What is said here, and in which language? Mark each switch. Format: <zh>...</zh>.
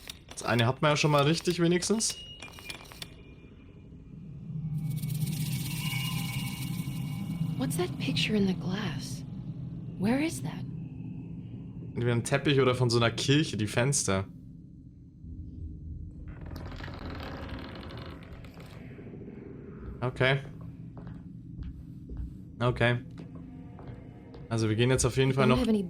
<de>Das eine hat man ja schon mal richtig wenigstens.</de> <en>What's that picture in the glass? Where is that?</en> <de>Entweder ein Teppich oder von so einer Kirche, die Fenster. Okay. Okay. Also wir gehen jetzt auf jeden Fall noch...</de>